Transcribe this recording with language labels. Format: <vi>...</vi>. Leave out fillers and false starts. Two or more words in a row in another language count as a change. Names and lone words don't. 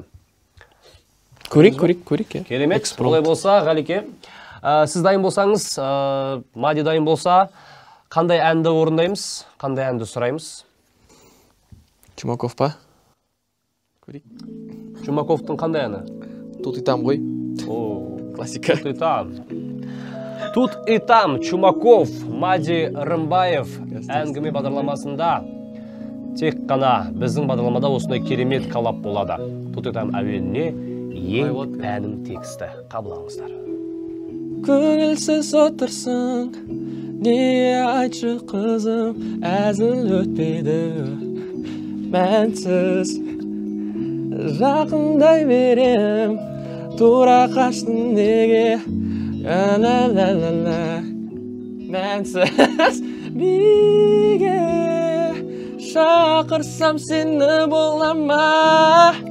<kk>Көрейік. Керемет. Олай болса, Ғалике, сіз дайын болсаңыз, Мади дайын болса, қандай әнді орындаймыз, қандай әнді сұраймыз? Чумаков па? Көрейік. Чумаковтың қандай әні? Тут и там ғой. Классика. Тут и там. Тут и там Чумаков, Мади Рымбаев әңгіме бағдарламасында тек қана біздің бағдарламада осындай керемет коллаб болады. Тут и там әуеніне ең әнің тексті. Қабылдаңыздар. Көңілсіз отырсың, не айтшы қызым, әзіл өтпеді, мәнсіз жақындай берем, тура қаштың неге, ла-ла-ла-ла-ла, мәнсіз биге шақырсам сені болама,</kk>